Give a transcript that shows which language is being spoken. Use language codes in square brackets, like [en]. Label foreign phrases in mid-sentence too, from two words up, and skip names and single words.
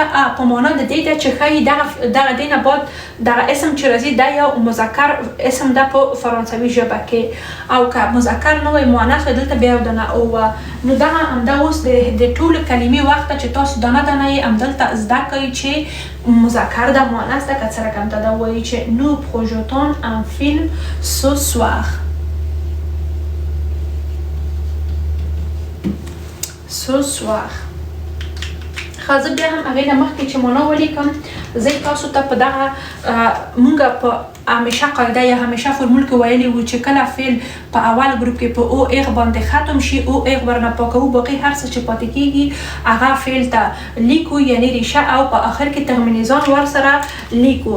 [ps] په معنا د دې ده چې ښایي دغه دې نه بعد دغه اسم چې راځي دا یو مذکر اسم ده په فرانسوي ژبه کې او که مذکر نه وای مؤنث وای دلته بیا یو دانه او نو دغه همدا اوس د ټولو کلمې وخت چې تاسو دانه یې همدلته زده کوئ چې مذکر ده مؤنث ده که څه رقم ته ده وایي چې نو [fr] projetons un film ce soir ce soir [ps] ښه زه بیا هم هغې نه مخکې چې معنا ولیکم زه تاسو ته په دغه مونږ په همیشه قاعده یا همیشه فرمول کې ویلی وو چې کله فعل په اول ګروپ کې په او ایغ باندې ختم شي او ایغ ورنه پاکو باقي هر څه چې پاتې کیږي هغه فعل ته لیکو یعنی ریشه او په اخر کې ترمینیزان ور سره لیکو.